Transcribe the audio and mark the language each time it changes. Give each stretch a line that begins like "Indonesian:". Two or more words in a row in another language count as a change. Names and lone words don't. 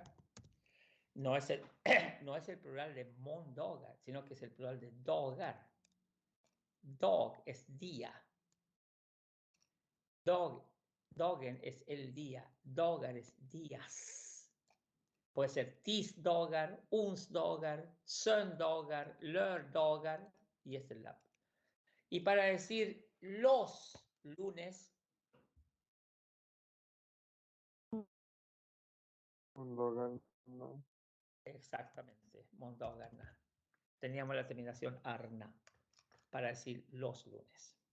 Spanish: No es el plural de Mondagar, sino que es el plural de Dagar. Dag es día. Dagen es el día. Dagar es días. Puede ser
Swedish: tisdagar, onsdagar, söndagar, lördagar
Spanish: y es el lab. Y para decir los lunes, exactamente, mondagarna. Teníamos la terminación arna para decir los lunes.